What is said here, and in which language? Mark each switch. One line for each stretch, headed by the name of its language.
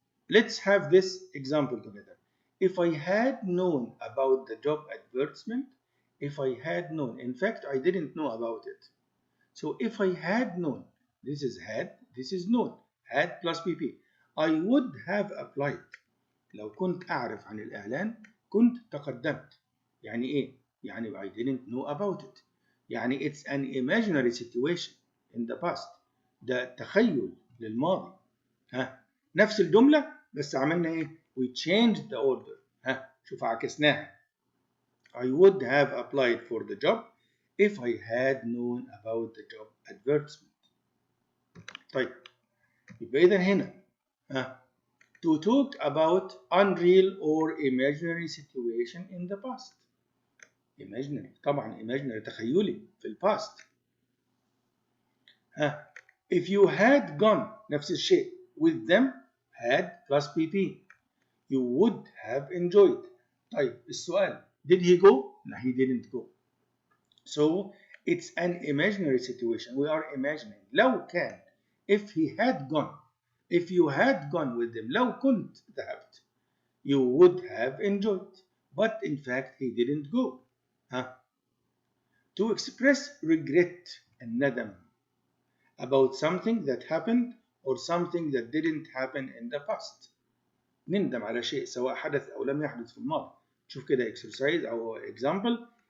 English: Let's have this example together. If I had known about the job advertisement, if I had known, in fact, I didn't know about it. So if I had known, this is had, this is known, had plus PP. I would have applied.
Arabic: لو كنت أعرف عن الإعلان كنت تقدمت. يعني إيه؟ يعني
English: I didn't know about it.
Arabic: يعني
English: it's an imaginary situation in the past.
Arabic: ده تخيل للماضي. نفس الجملة بس عملنا إيه؟
English: We changed the order.
Arabic: شوف عكسناها.
English: I would have applied for the job if I had known about the job advertisement.
Arabic: طيب يبقى إذا هنا
English: to talk about unreal or imaginary situation in the past.
Arabic: Imaginary طبعا imaginary تخيلي في الباست.
English: If you had gone
Arabic: نفس الشيء
English: with them had plus PP you would have enjoyed.
Arabic: طيب السؤال
English: did he go؟ لا he didn't go. So it's an imaginary situation. We are imagining.
Arabic: لو كان
English: if he had gone, if you had gone with them,
Arabic: لو كنت ذهبت,
English: you would have enjoyed. But in fact he didn't go. To express regret الندم about something that happened or something that didn't happen in the past.
Arabic: نندم على شيء سواء حدث أو لم يحدث في الماضي. شوف كده exercise أو example.